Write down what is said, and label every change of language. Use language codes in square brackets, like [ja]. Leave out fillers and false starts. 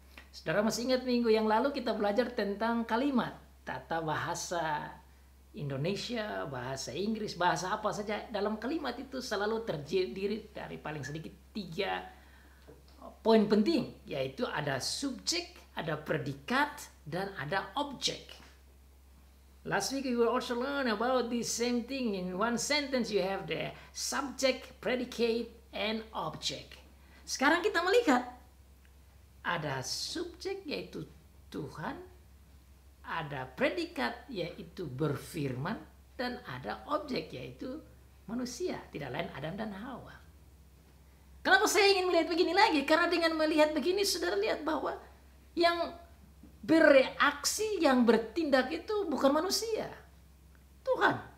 [id] Saudara masih ingat minggu yang lalu kita belajar tentang kalimat, tata bahasa Indonesia, bahasa Inggris, bahasa apa saja. Dalam kalimat itu selalu terdiri dari paling sedikit 3 poin penting, yaitu ada subjek, ada predikat, dan ada objek. [en] Last week we will also learn about this same thing. In one sentence you have the subject, predicate, and object. [id] Sekarang kita melihat ada subjek yaitu Tuhan, ada predikat yaitu berfirman, dan ada objek yaitu manusia, tidak lain Adam dan Hawa. Kenapa saya ingin melihat begini lagi? Karena dengan melihat begini saudara lihat bahwa yang bereaksi, yang bertindak itu bukan manusia, Tuhan.